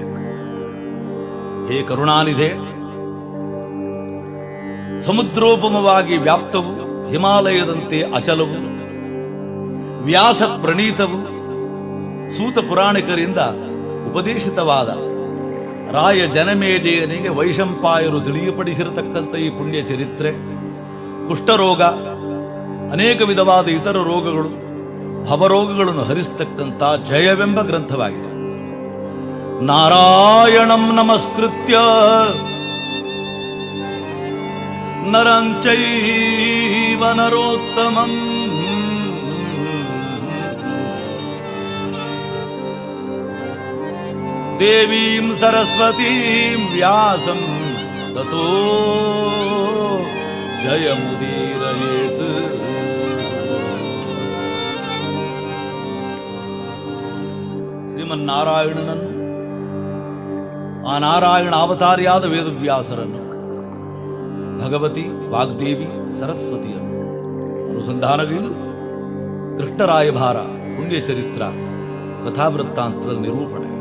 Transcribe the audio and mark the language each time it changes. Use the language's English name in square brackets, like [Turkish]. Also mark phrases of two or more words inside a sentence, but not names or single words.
[Kannada] ಹೇ ಕರುಣಾನಿಧೆ, ಸಮುದ್ರೋಪಮವಾಗಿ ವ್ಯಾಪ್ತವು, ಹಿಮಾಲಯದಂತೆ ಅಚಲವು, ವ್ಯಾಸ ಪ್ರಣೀತವು, ಸೂತ ಪುರಾಣಿಕರಿಂದ ಉಪದೇಶಿತವಾದ ರಾಯ ಜನಮೇಜಯನಿಗೆ ವೈಶಂಪಾಯರು ತಿಳಿಯಪಡಿಸಿರತಕ್ಕಂಥ ಈ ಪುಣ್ಯ ಚರಿತ್ರೆ ಕುಷ್ಠರೋಗ, ಅನೇಕ ವಿಧವಾದ ಇತರ ರೋಗಗಳು, ಭವರೋಗಗಳನ್ನು ಹರಿಸ್ತಕ್ಕಂಥ ಜಯವೆಂಬ ಗ್ರಂಥವಾಗಿದೆ. [Sanskrit] ನಾರಾಯಣಂ ನಮಸ್ಕೃತ್ಯ ನರಂಚೈವ ನರೋತ್ತಮಂ ದೇವೀಂ ಸರಸ್ವತೀಂ ವ್ಯಾಸಂ ತತೋ ಜಯಮುದೀರಯೇತ್. [Kannada] ಶ್ರೀಮನ್ನಾರಾಯಣನನ್ನು, ಆ ನಾರಾಯಣ ಅವತಾರಿಯಾದ ವೇದವ್ಯಾಸರನ್ನು, ಭಗವತಿ ವಾಗ್ದೇವಿ ಸರಸ್ವತಿಯನ್ನು ಅನುಸಂಧಾನಗೈದು ಕೃಷ್ಣರಾಯಭಾರ ಪುಣ್ಯ ಚರಿತ್ರ ಕಥಾವೃತ್ತಾಂತದ ನಿರೂಪಣೆ.